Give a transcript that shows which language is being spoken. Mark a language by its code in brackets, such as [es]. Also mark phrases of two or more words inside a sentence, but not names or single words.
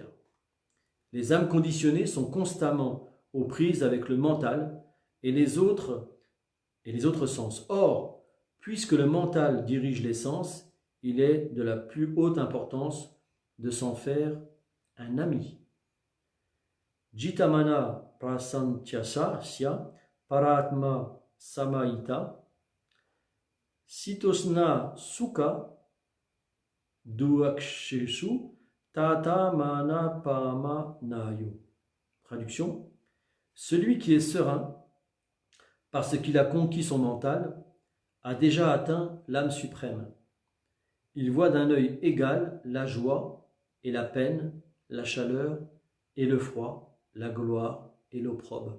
[fr] Les âmes conditionnées sont constamment aux prises avec le mental et les autres sens. Or, puisque le mental dirige les sens, il est de la plus haute importance de s'en faire un ami. [sa] Jitamana prasantyasya paratma samahita sitosna sukha duaksheshu tata mana pama nayo. [fr] Traduction: celui qui est serein parce qu'il a conquis son mental a déjà atteint l'âme suprême. Il voit d'un œil égal la joie et la peine, la chaleur et le froid, la gloire et l'opprobre.